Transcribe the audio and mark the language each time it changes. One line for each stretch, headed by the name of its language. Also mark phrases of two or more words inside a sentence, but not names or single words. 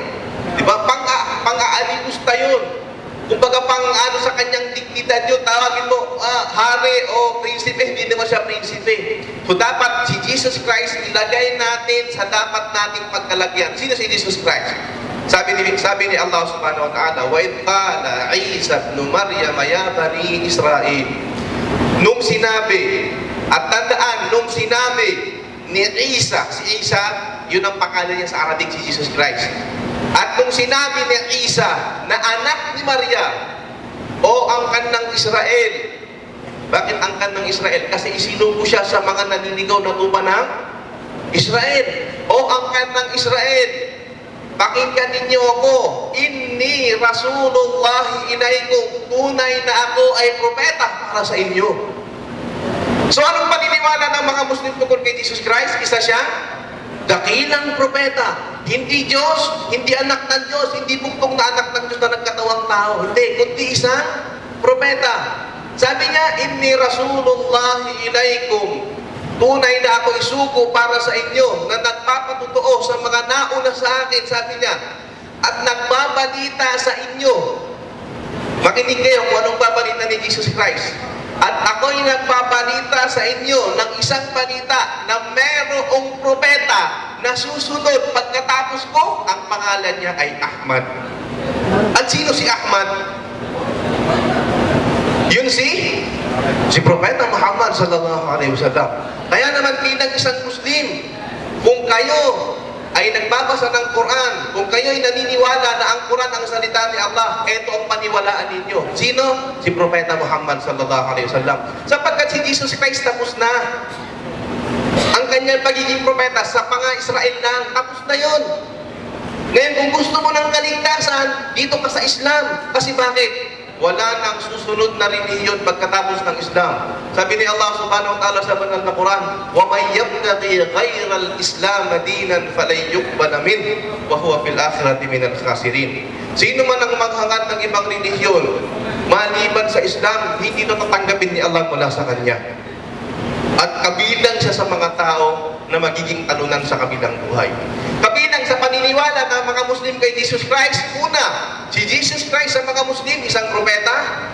Filipino: Diba? Pang-aalimusta yun. Kumbaga pang-ano sa kanyang dignidad yun, tawagin mo hari o prinsipe, hindi naman siya prinsipe. So dapat si Jesus Christ ilagay natin sa dapat nating pagkalagyan. Sino si Jesus Christ? Sabi ni Allah
Arabic: سبحانه وتعالى وإذ قال عيسى ابن مريم يا بني إسرائيل.
Filipino: Nung sinabi, at tandaan, nung sinabi ni Isa, si Isa, yun ang pangalan niya sa Arabic, si Jesus Christ. At nung sinabi ni Isa na anak ni Maria, o angkan ng Israel. Bakit angkan ng Israel? Kasi isinubo siya sa mga naninigaw na tupa ng Israel. O angkan ng Israel, pakinggan ninyo ako,
Arabic: إني رسول الله إليكم,
Filipino: tunay na ako ay propeta para sa inyo. So anong paniniwala ng mga Muslim tungkol kay Jesus Christ? Isa siya, dakilang propeta. Hindi Diyos, hindi anak ng Diyos, hindi buktong na anak ng Diyos na nagkatawang tao. Hindi, kundi isang propeta. Sabi niya,
Arabic: إني رسول الله إليكم,
Filipino: tunay na ako isugo para sa inyo, na nagpapatutuo sa mga nauna sa akin, sabi niya, at nagbabalita sa inyo. Makinig kayo kung anong babalita ni Jesus Christ. At ako'y nagbabalita sa inyo ng isang balita na merong propeta na susunod pagkatapos ko, ang pangalan niya ay Ahmad. At sino si Ahmad? Yun si Propeta Muhammad
Arabic: صلى الله عليه وسلم.
Filipino: Kaya naman bilang isang Muslim, kung kayo ay nagbabasa ng Quran, kung kayo ay naniniwala na ang Quran ang salita ni Allah, ito ang paniwalaan ninyo. Sino? Si Propeta Muhammad
Arabic: صلى الله عليه وسلم.
Filipino: Sapagkat si Jesus Christ tapos na ang kanyang pagiging propeta sa mga Israel lang, tapos na yon. Ngayon, kung gusto mo ng kaligtasan, dito ka sa Islam. Kasi bakit? Wala nang susunod na relihiyon pagkatapos ng Islam. Sabi ni Allah
Arabic: سبحانه وتعالى
Filipino: sa banal na Quran,
Arabic: وَمَنْ يَبْتَغِي غَيْرَ الْإِسْلَامَ دِينًا فَلَنْ يُقْبَلَ مِنْهُ وَهُوَ فِي الْآخِرَةِ مِنَ الْخَاسِرِينَ.
Filipino: Sino man ang maghangad ng ibang relihiyon, maliban sa Islam, hindi ito tatanggapin ni Allah mula sa Kanya. At kabilang siya sa mga tao na magiging talunan sa kabilang buhay. Kabilang sa paniniwala ng mga Muslim kay Jesus Christ, una, si Jesus Christ sa mga Muslim, isang propeta.